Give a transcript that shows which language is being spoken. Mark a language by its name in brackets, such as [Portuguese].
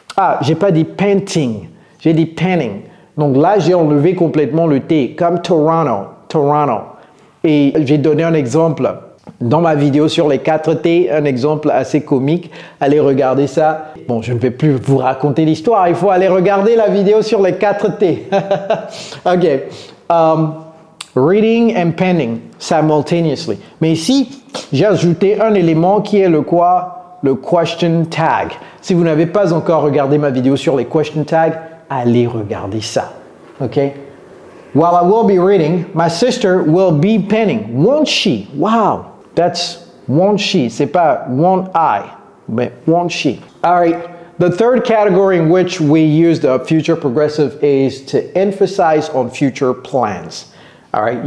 [French] Ah, j'ai pas dit painting, j'ai dit penning. Donc là, j'ai enlevé complètement le T, comme Toronto. Et j'ai donné un exemple dans ma vidéo sur les 4 T, un exemple assez comique. Allez regarder ça. Bon, je ne vais plus vous raconter l'histoire, il faut aller regarder la vidéo sur les 4 T. Ok. [English] Reading and penning simultaneously. [French] Mais ici, j'ai ajouté un élément qui est le quoi? Le question tag. Si vous n'avez pas encore regardé ma vidéo sur les question tags, allez regarder ça. Ok? [English] While I will be reading, my sister will be penning. Won't she? Wow. That's won't she. [French] C'est pas [English] won't I, but won't she. All right. The third category in which we use the future progressive is to emphasize on future plans. All right.